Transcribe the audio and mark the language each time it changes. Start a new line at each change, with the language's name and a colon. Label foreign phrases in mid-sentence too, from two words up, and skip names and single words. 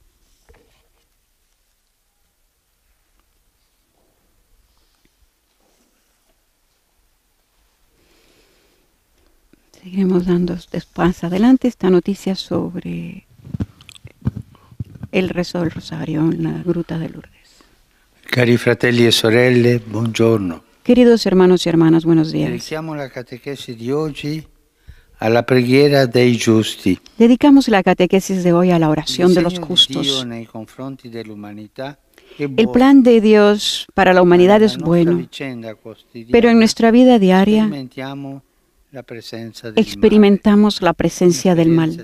Spanish: Seguiremos dando después adelante esta noticia sobre el rezo del Rosario en la Gruta de Lourdes.
Italian: Cari fratelli e sorelle, buongiorno.
Spanish: Queridos hermanos y hermanas, buenos días.
Italian: Dedichiamo la catequesi di oggi alla preghiera dei giusti.
Spanish: Dedicamos la catequesis de hoy a la oración de los justos. El plan de Dios para la humanidad es bueno, pero en nuestra vida diaria experimentamos la presencia del mal.